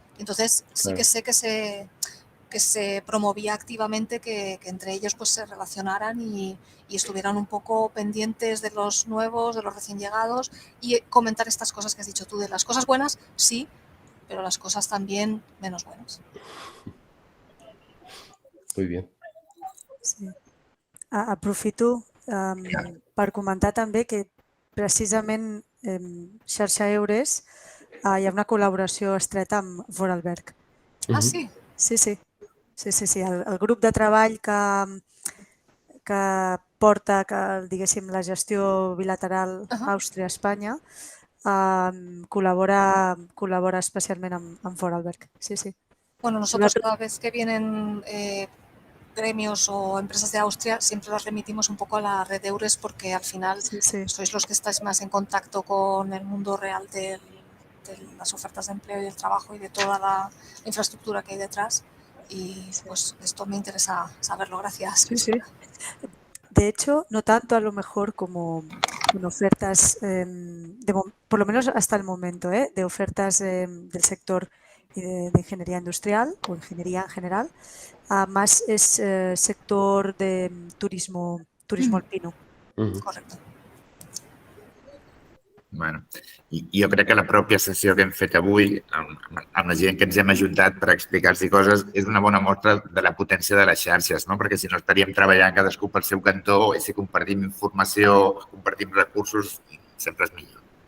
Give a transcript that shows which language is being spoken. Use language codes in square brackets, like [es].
[es] Entonces sí que sé que se promovía activamente que entre ellos pues se relacionaran y estuvieran un poco pendientes de los nuevos, de los recién llegados, y comentar estas cosas que has dicho tú, de las cosas buenas, sí, pero las cosas también menos buenas. Muy bien. Sí. [ca] Aprofito per comentar també que precisament Xarxa Eures hi ha una col·laboració estreta amb Vorarlberg. Ah, sí? Sí. El grup de treball que porta, diguéssim, la gestió bilateral Àustria-Espanya col·labora especialment amb Vorarlberg. Sí. [es] Bueno, nosotros cada vez que vienen gremios o empresas de Austria siempre las remitimos un poco a la red Eures porque al final sois los que estáis más en contacto con el mundo real de las ofertas de empleo y del trabajo y de toda la infraestructura que hay detrás. Y pues esto me interesa saberlo, gracias. Sí. De hecho, no tanto a lo mejor como con ofertas, por lo menos hasta el momento, de ofertas del sector de ingeniería industrial o ingeniería en general, más es sector de turismo alpino. Correcto. [ca] Bueno, jo crec que la pròpia sessió que hem fet avui amb la gent que ens hem ajuntat per explicar-los coses és una bona mostra de la potència de les xarxes, no? Perquè si no estaríem treballant cadascú pel seu cantó i si compartim informació, compartim recursos, sempre és millor.